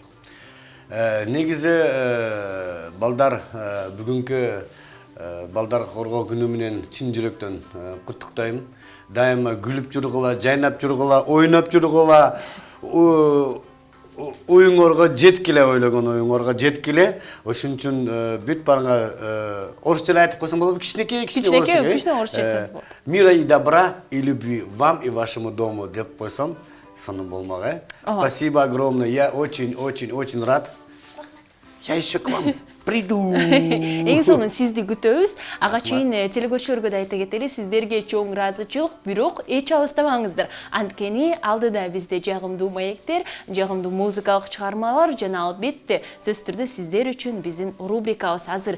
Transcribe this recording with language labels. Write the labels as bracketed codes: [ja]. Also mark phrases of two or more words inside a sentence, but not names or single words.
[ky] Негизи балдар бүгүнкү балдар коргоо күнү менен чын жүрөктөн куттуктайм. Дайыма күлүп жүргүла, жайнап жүргүла, ойноп жүргүла, оюңорго жеткиле, ойлогон оюңорго жеткиле. Ошон үчүн бүт барыңар орусча айтып койсом болобу? Кичинекей орусча айтсаңыз болот. [ru] Мира и добра и любви вам и вашему дому [ky] деп койсом, сонун болмак, [ru] Спасибо огромное. Я очень рад. Я еще к вам приду. [ky] Эң сонун сизди күтөбүз. Ага чейин телекөрүүчүлөргө да айта кетели, сиздерге чоң ыраазычылык, бирок эч алыстабаңыздар. Анткени алдыда бизде жагымдуу маектер, жагымдуу музыкалык чыгармалар жана албетте сөзсүз түрдө сиздер үчүн биздин рубрикабыз азыр.